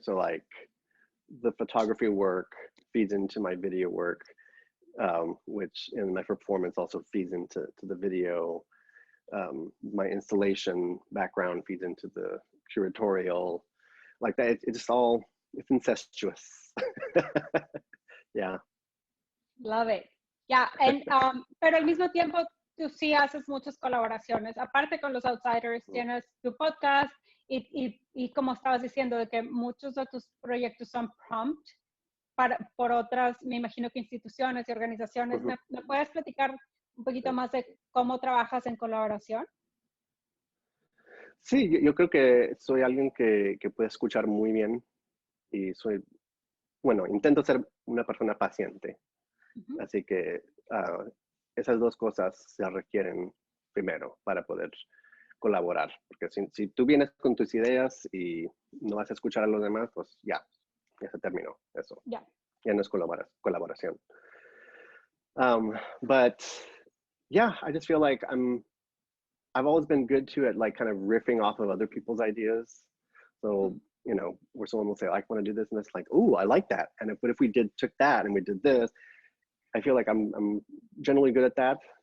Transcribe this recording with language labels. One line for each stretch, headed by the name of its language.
English: So like the photography work feeds into my video work, which in my performance also feeds into the video. My installation background feeds into the curatorial. Like that, it's incestuous. Yeah. Love it. Yeah, and
Spanish: pero al mismo tiempo tú sí haces muchas colaboraciones. Aparte con los Outsiders, tienes tu podcast y como estabas diciendo, de que muchos de tus proyectos son prompt por otras, me imagino que instituciones y organizaciones. ¿Me puedes platicar un poquito más de cómo trabajas en colaboración? Sí, yo creo que soy alguien que puede escuchar muy bien y intento ser una persona paciente. Así que esas dos cosas se requieren primero para poder colaborar. Porque si tú vienes con tus ideas y no vas a escuchar a los demás, pues ya se terminó eso. Ya no es colaboración.
English: But yeah, I just feel like I've always been good at like kind of riffing off of other people's ideas. So, you know, where someone will say, I want to do this, and it's like, ooh, I like that. And what if we took that and we did this? I feel like I'm generally good at that.